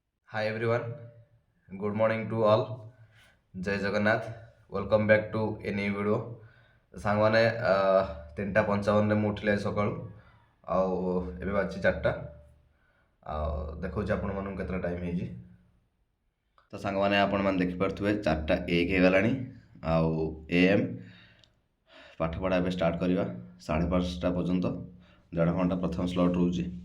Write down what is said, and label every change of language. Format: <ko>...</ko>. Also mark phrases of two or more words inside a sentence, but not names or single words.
<en>Hi everyone, good morning to all.</en> <or>जय जगन्नाथ.</or> <en>Welcome back to a new video.</en> <or>ସାଙ୍ଗମାନେ 3:55 ମୁଁ ଉଠିଲି ଆଜି ସକାଳୁ ଆଉ ଏବେ ବାଜିଛି 4ଟା ଆଉ ଦେଖାଉଛି ଆପଣମାନଙ୍କୁ କେତେଟା ଟାଇମ୍ ହେଇଛି. ତ ସାଙ୍ଗମାନେ ଆପଣମାନେ ଦେଖିପାରୁଥିବେ 4:01 ହେଇଗଲାଣି ଆଉ AM ପାଠପଢ଼ା ଏବେ ଷ୍ଟାର୍ଟ କରିବା 5:30 ପର୍ଯ୍ୟନ୍ତ 1.5 ଘଣ୍ଟା ପ୍ରଥମ ସ୍ଲଟ୍ ରହୁଛି.</or>